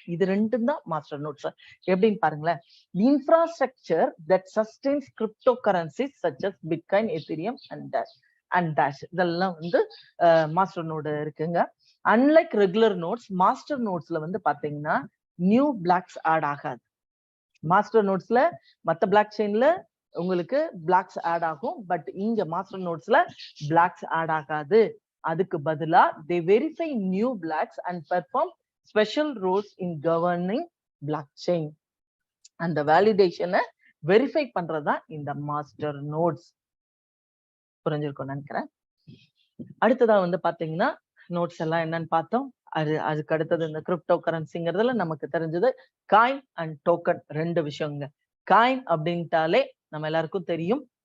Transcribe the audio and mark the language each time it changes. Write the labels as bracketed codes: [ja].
[ta] இது ரெண்டும் தான் மாஸ்டர் நோட்ஸ். எப்படின்னு பாருங்களேன், [en] infrastructure that sustains crypto currencies such as bitcoin, Ethereum and Dash, [ta] இதெல்லாம் வந்து மாஸ்டர் நோடு இருக்குங்க. அன்லைக் ரெகுலர் நோட்ஸ், மாஸ்டர் நோட்ஸ்ல வந்து பாத்தீங்கன்னா நியூ பிளாக்ஸ் ஆட் ஆகாது. மாஸ்டர் நோட்ஸ்ல மத்த பிளாக் செயின்ல உங்களுக்கு பிளாக்ஸ் ஆட் ஆகும், பட் இங்க மாஸ்டர் நோட்ஸ்ல பிளாக்ஸ் ஆட் ஆகாது. அதுக்கு பதிலா [en] they verify new blocks and perform special roles in governing blockchain. [ta] அந்த வேலிடேஷனை வெரிஃபை பண்றதா இந்த மாஸ்டர் நோட்ஸ். புரிஞ்சிருக்கும் நினைக்கிறேன். அடுத்ததா வந்து பாத்தீங்கன்னா நோட்ஸ் எல்லாம் என்னன்னு பார்த்தோம். அதுக்கு அடுத்தது இந்த கிரிப்டோ கரன்சிங்கிறதுல நமக்கு தெரிஞ்சது காயின் அண்ட் டோக்கன், ரெண்டு விஷயங்க. காயின் அப்படின்ட்டாலே நம்ம எல்லாருக்கும் தெரியும்,